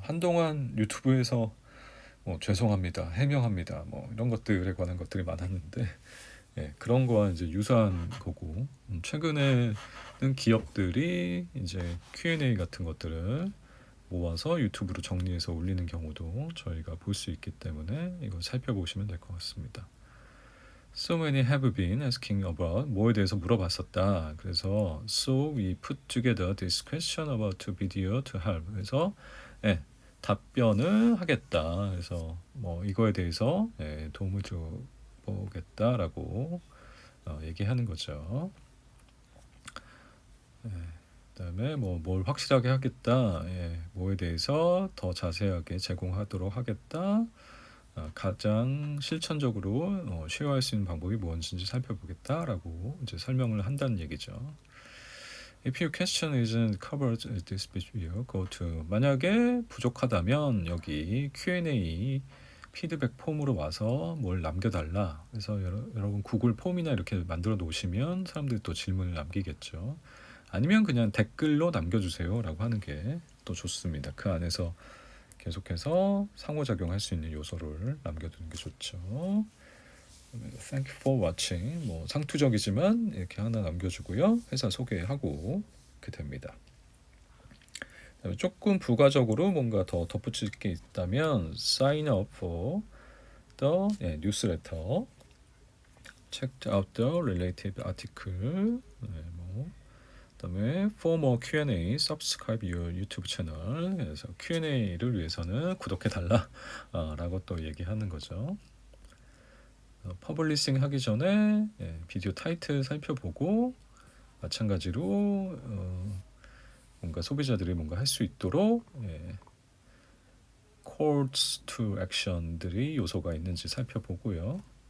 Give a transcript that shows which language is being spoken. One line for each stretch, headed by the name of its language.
Korean: 한동안 유튜브에서 뭐 죄송합니다, 해명합니다, 뭐 이런 것들에 관한 것들이 많았는데 예, 그런 거와 이제 유사한 거고 최근에는 기업들이 이제 Q&A 같은 것들을 모아서 유튜브로 정리해서 올리는 경우도 저희가 볼 수 있기 때문에 이거 살펴보시면 될 것 같습니다.
English: So many have been asking about
Korean: 뭐에 대해서 물어봤었다.
English: 그래서 so we put together this question about video to help.
Korean: 그래서 예, 답변을 하겠다. 그래서 뭐 이거에 대해서 도움을 줘 보겠다라고 얘기하는 거죠. 그다음에 뭐 뭘 확실하게 하겠다. 뭐에 대해서 더 자세하게 제공하도록 하겠다. 가장 실천적으로 쉐어할 수 있는 방법이 무엇인지 살펴보겠다라고 이제 설명을 한다는 얘기죠.
English: If your question isn't covered in this video, go to
Korean: 만약에 부족하다면 여기 Q&A 피드백 폼으로 와서 뭘 남겨달라. 그래서 여러분 구글 폼이나 이렇게 만들어 놓으시면 사람들이 또 질문을 남기겠죠. 아니면 그냥 댓글로 남겨주세요 라고 하는 게 또 좋습니다. 그 안에서 계속해서 상호작용할 수 있는 요소를 남겨두는 게 좋죠.
English: Thank you for watching.
Korean: 뭐 상투적이지만 이렇게 하나 남겨주고요. 회사 소개하고 이렇게 됩니다. 조금 부가적으로 뭔가 더 덧붙일 게 있다면
English: sign up for the newsletter, checked out the related article,
Korean: 그다음에
English: for more Q&A, subscribe your YouTube channel.
Korean: 그래서 Q&A를 위해서는 구독해달라 라고 또 얘기하는 거죠. 퍼블리싱 하기 전에 비디오 타이틀 살펴보고 마찬가지로 뭔가 소비자들이 뭔가 할 수 있도록 calls to action들이 요소가 있는지 살펴보고요.